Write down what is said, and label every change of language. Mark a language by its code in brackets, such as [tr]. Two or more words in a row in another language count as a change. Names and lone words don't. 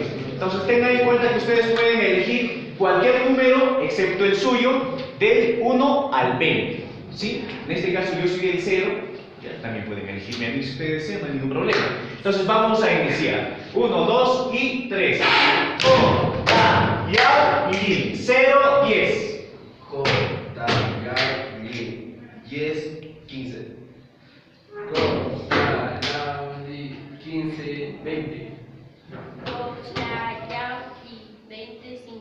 [es] Entonces tengan en cuenta que ustedes pueden elegir cualquier número excepto el suyo del 1 al 20. ¿Sí? En este caso yo soy el 0. Ya también pueden elegirme a mí si ustedes desean, no hay ningún problema. Entonces vamos a iniciar. 1, 2 y 3. Kota Yauli. 0, 10. Kota Yauli. 10, 15. Kota Yauli. 15, 20. Kota Yauli. 25.